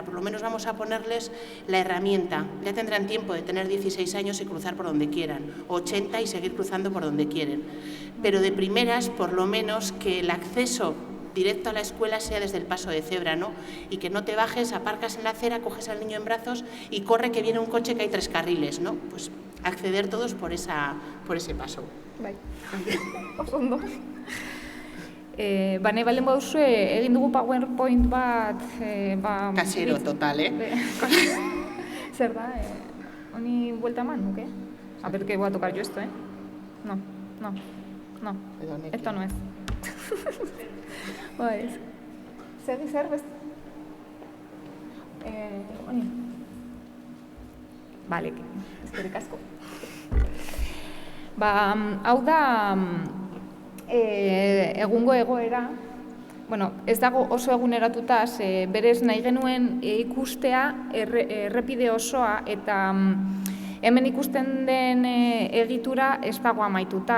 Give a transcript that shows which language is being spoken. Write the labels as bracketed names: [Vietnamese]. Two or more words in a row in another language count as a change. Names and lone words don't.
[Spanish] Por lo menos vamos a ponerles la herramienta. Ya tendrán tiempo de tener 16 años y cruzar por donde quieran, 80 y seguir cruzando por donde quieren. Pero de primeras, por lo menos, que el acceso directo a la escuela sea desde el paso de cebra, ¿no? Y que no te bajes, aparcas en la acera, coges al niño en brazos y corre que viene un coche que hay 3 carriles, ¿no? Pues acceder todos por ese paso. [Basque] Bai, oso ondo. Nahi balen baduzue, egin dugu PowerPoint bat... [Spanish] Casero, total, [Basque] Zer da, honi vuelta eman, nuke? [Spanish] A ver, que voy a tocar yo esto, No. Esto no es. [Basque] Zer best? Honi. Vale, eskerrik asko. Hau da... egungo egoera, ez dago oso eguneratuta, berez nahi genuen ikustea errepide osoa eta hemen ikusten den egitura ez dago amaituta.